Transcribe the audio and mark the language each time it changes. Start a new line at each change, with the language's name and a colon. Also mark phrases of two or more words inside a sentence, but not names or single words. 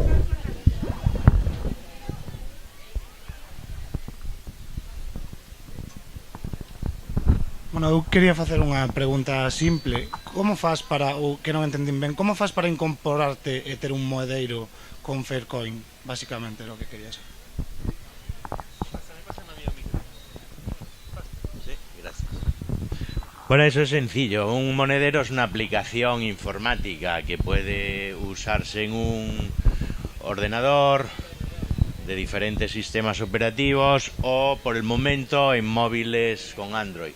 Galician: Bueno, eu quería facer unha pregunta simple. Como faz para, ou que non entendín ben, como faz para incorporarte e ter un moedeiro con Faircoin?
Spanish: Básicamente, lo que quería saber. Sí, gracias. Bueno, eso es sencillo. Un monedero es una aplicación informática que puede usarse en un ordenador de diferentes sistemas operativos o, por el momento, en móviles con Android.